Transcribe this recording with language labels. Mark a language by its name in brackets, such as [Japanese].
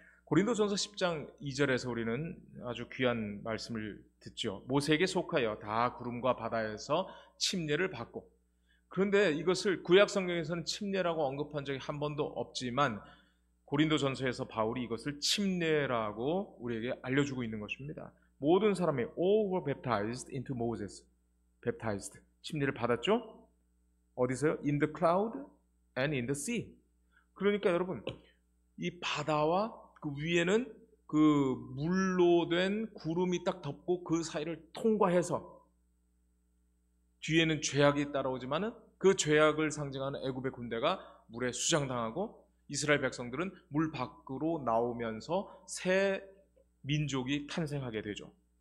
[Korean] 고린도전서 10장 2절에서 우리는 아주 귀한 말씀을 듣죠. 모세에게 속하여 다 구름과 바다에서 침례를 받고, 그런데 이것을 구약 성경에서는 침례라고 언급한 적이 한 번도 없지만 고린도전서에서 바울이 이것을 침례라고 우리에게 알려주고 있는 것입니다. 모든 사람이 [English] all were baptized into Moses. [Korean] baptized. 침례를 받았죠? 어디서요? [English] In the cloud and in the sea. [Korean] 그러니까 여러분, 이 바다와 그 위에는 그 물로 된 구름이 딱 덮고 그 사이를 통과해서 뒤에는 죄악이 따라오지만은 그 죄악을 상징하는 애굽의 군대가 물에 수장당하고 이스라엘 백성들은 물 밖으로 나오면서 새 민족이 탄생하게 되죠.